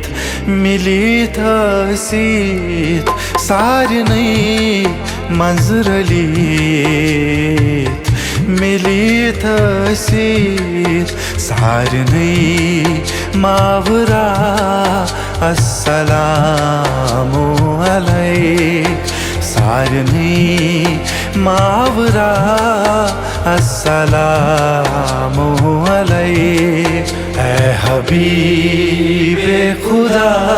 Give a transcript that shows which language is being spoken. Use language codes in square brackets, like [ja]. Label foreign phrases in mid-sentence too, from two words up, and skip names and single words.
[ks] مِلیٖتھ ٲسِتھ، سارنٕے منٛز رٔلیٖتھ مِلیٖتھ ٲسِتھ، سارنٕے ماورا [ur] السلام علیک، [ks] سارنٕے ماورا [ur] السلام علیک، اے حبیبِ خدا